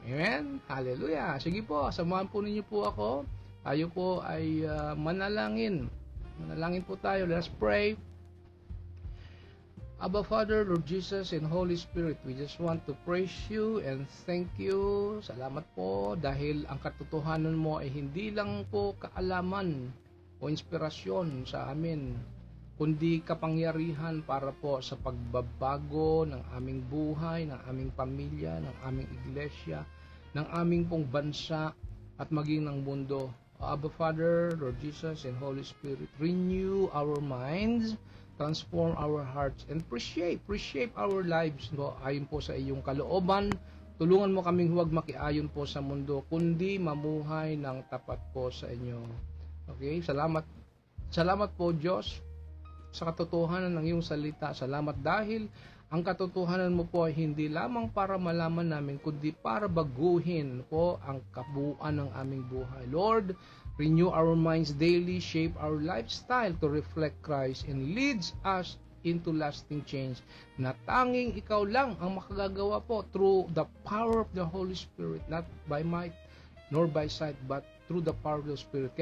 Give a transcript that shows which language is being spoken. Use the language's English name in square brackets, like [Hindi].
[Filipino] Amen? Hallelujah! Sige po, samahan po ninyo po ako. Tayo po ay manalangin. Manalangin po tayo. [English] Let's pray. Abba Father, Lord Jesus, and Holy Spirit, we just want to praise you and thank you. [Filipino] Salamat po dahil ang katotohanan mo ay hindi lang po kaalaman o inspirasyon sa amin, kundi kapangyarihan para po sa pagbabago ng aming buhay, ng aming pamilya, ng aming iglesia, ng aming pong bansa at maging ng mundo. [English] Abba Father, Lord Jesus, and Holy Spirit, renew our minds, transform our hearts, and reshape our lives, no? [Filipino] Ayon po sa iyong kalooban. Tulungan mo kaming huwag makiayon po sa mundo, kundi mamuhay ng tapat po sa inyo. Okay? Salamat po, Diyos, sa katotohanan ng iyong salita. Salamat dahil ang katotohanan mo po ay hindi lamang para malaman namin, kundi para baguhin po ang kabuuan ng aming buhay. [English] Lord, renew our minds daily, shape our lifestyle to reflect Christ, and leads us into lasting change [Filipino] na tanging ikaw lang ang makagagawa po [English] through the power of the Holy Spirit, not by might nor by sight, but through the power of the Spirit.